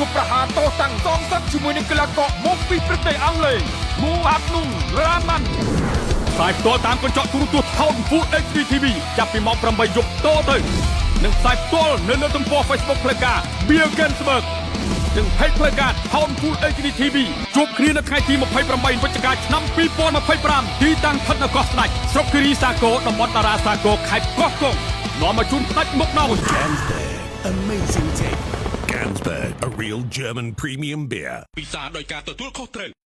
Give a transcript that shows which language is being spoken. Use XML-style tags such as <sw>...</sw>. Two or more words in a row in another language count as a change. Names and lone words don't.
<km>ប្រហារតោះតាំងសងសឹកជាមួយនឹងកីឡាករមកពីប្រទេសអង់គ្លេសមូអាប់នុងរ៉ាម៉ាន់ផ្សាយផ្ទាល់តាមកញ្ចក់ទូរទស្សន៍ថោន Full HD TV ចាប់ពីម៉ោង 8 យប់តទៅនិងផ្សាយផ្ទាល់នៅលើទំព័រ Facebook ផ្លូវការ Beer Gensberg និង Page ផ្លូវការថោន Full HD TV ជួបគ្នានៅថ្ងៃទី 28 វិច្ឆិកាឆ្នាំ 2025 ទីតាំងស្ថិតនៅកោះស្ដេចស្រុកគិរីសាគរតំបន់តារាសាគរខេត្តកោះកុងនាំមកជូនផ្ដាច់មុខណោ</km> <en>Gansberg Amazing Taste Gansberg a real German premium beer</en> <km>ពិសាដោយការទទួលខុសត្រូវ</km>